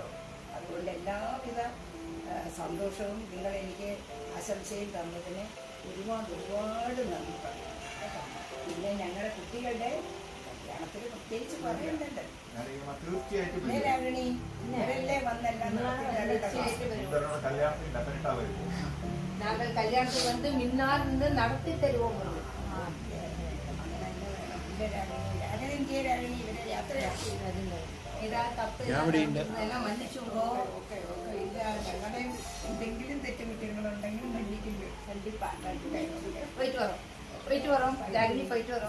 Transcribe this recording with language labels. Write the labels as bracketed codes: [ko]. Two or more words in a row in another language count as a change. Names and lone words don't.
[ml] അതുകൊണ്ട് എല്ലാവിധ സന്തോഷവും നിങ്ങളെനിക്ക് ആശംസയും തന്നതിന് ഒരുപാട് നന്ദി പറയാം കേട്ടോ. പിന്നെ ഞങ്ങളുടെ കുട്ടികളുടെ കല്യാണത്തിന് പ്രത്യേകിച്ച് പറയണ്ടല്ലോ. രാഗിണി ഇവരല്ലേ വന്നെല്ലാം [ta] நாங்கள் கல்யாணத்துக்கு வந்து முன்னால் இருந்து நடத்தி தருவோம். [ml] എല്ലാം മന്നിച്ചുണ്ടോ? ഇല്ല, ഞങ്ങളുടെ എന്തെങ്കിലും തെറ്റുകുറ്റങ്ങളുണ്ടെങ്കിൽ മന്നിക്കില്ല. [ta] കണ്ടിപ്പാ போயிட்டு வரோம், போயிட்டு வரோம். ராகினி போயிட்டு வரோம்.